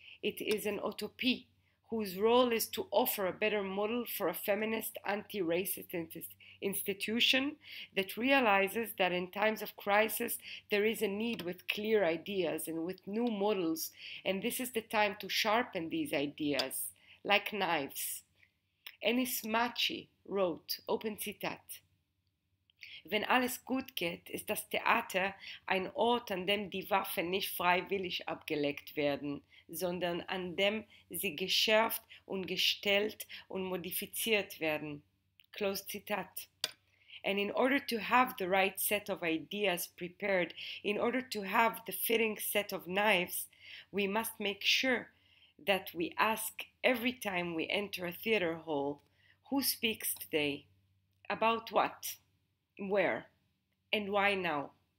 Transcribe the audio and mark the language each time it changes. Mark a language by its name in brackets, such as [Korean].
[English] It is an utopia whose role is to offer a better model for a feminist, anti-racist institution that realizes that in times of crisis there is a need with clear ideas and with new models, and this is the time to sharpen these ideas like knives. [German] Ennis Machi wrote, [English] open [German] Zitat, wenn alles gut geht, ist das Theater ein Ort, an dem die Waffen nicht freiwillig abgelegt werden, sondern an dem sie geschärft und gestellt und modifiziert werden. [English] Close Zitat. And in order to have the right set of ideas prepared, in order to have the fitting set of knives, we must make sure that we ask every time we enter a theater hall, who speaks today? About what? Where? And why now?